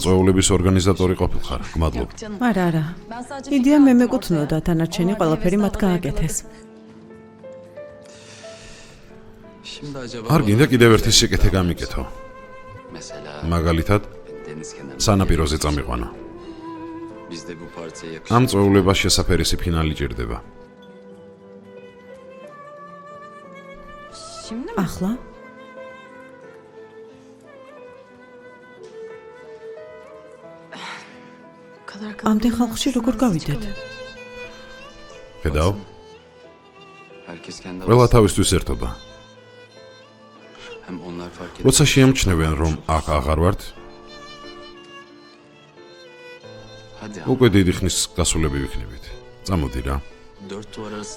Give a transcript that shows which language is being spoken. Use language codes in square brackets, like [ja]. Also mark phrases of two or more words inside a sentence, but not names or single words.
[ka] წვეულების ორგანიზატორი ყოფილხარ. გმადლობ. არა, არა. იდეა მე მეკუთვნოდა, დანარჩენი ყველაფერი მათ გააკეთეს. [tr] Şimdi acaba [ka] არ გინდა კიდევ ერთი სიკეთე გამიკეთო. [tr] mesela [ka] მაგალითად, [tr] deniz kenarında [ka] სანაპიროზე წამიყვანო. [tr] biz de bu partiye [ka] ამ [tr] yakışır. [ka] წვეულებას შესაფერისი ფინალი ჭირდება. ახლა? ამდენ ხალხში როგორ გავიდეთ? ხედავ, [tr] Herkes kendi [ka] ყველა [tr] arasında. [ka] თავისთვის ერთობა. [tr] Hem onlar fark ediyor. [ka] როცა შეამჩნევენ რომ აქ აღარ ვართ, [tr] Hadi [ka] უკვე დიდი ხნის გასულები ვიქნებით. წამოდი რა. [tr] dört duvar arasında.